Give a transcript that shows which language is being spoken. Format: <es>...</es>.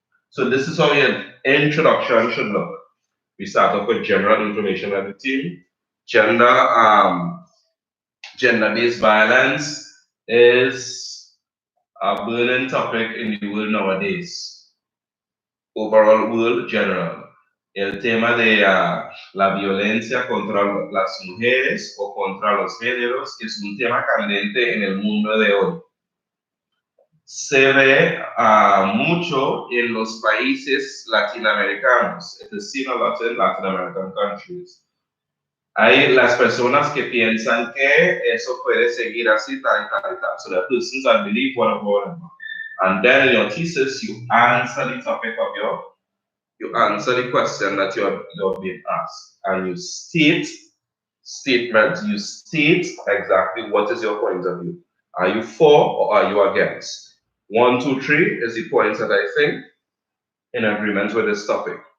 <en>So this is how your introduction should look. We start off with general information of the team. Gender-based violence is a burning topic in the world nowadays. Overall world general.</en> <es>El tema de la violencia contra las mujeres o contra los géneros es un tema candente en el mundo de hoy. se ve mucho en los países latinoamericanos.</es> <en>It is seen a lot in Latin American countries.</en> <es>Hay las personas que piensan que eso puede seguir así, tal y tal y tal.</es> <en>So the persons that believe whatever. And then in your thesis, you answer the topic of you answer the question that you're being asked. And you state exactly what is your point of view. Are you for or are you against? 1, 2, 3 is the points that I think in agreement with this topic.</en>